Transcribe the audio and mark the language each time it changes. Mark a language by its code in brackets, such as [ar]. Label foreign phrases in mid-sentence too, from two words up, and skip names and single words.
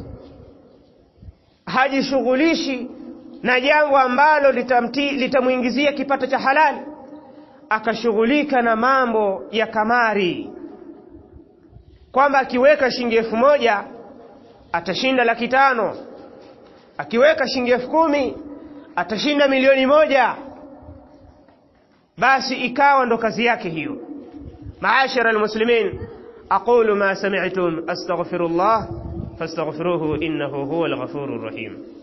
[sw] Hajishughulishi na jambo ambalo litamuingizia kipato cha halali, akashughulika na mambo ya kamari, kwamba akiweka shilingi 1000 atashinda 500,000, akiweka shilingi 10,000 atashinda 1,000,000. Basi ikawa ndo kazi yake hiyo. [ar] معاشر المسلمين, أقول ما سمعتم أستغفر الله فاستغفروه إنه هو الغفور الرحيم.